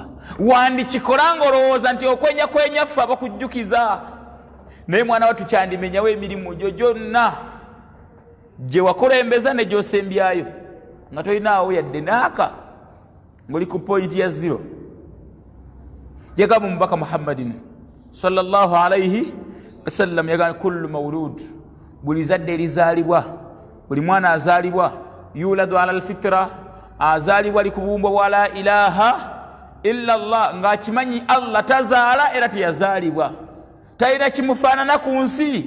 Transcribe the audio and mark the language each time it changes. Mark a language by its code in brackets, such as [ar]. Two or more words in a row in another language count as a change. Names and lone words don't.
[lg] Wandikikola ng'olowooza nti okwenya ffe abakujjukiza, naye mwana wa tukyandimenyawo emirimu gyo gyonna gye wakulembeza ne gy'osembyayo nga tolinaawo yadde naaka ng'oli ku pointi ya 0. Yagamba omubaka Muhammadin [ar] صلى الله عليه وسلم, [lg] yagamba [ar] كل مولود, [lg] buli zadde erizaalibwa, buli mwana azaalibwa, [ar] يولد على الفطرة, [lg] azaalibwa likubumbwa bwa [ar] لا إله إلا الله, [lg] ng'akimanyi Allah tazaala era teyazaalibwa, talina kimufaanana ku nsi.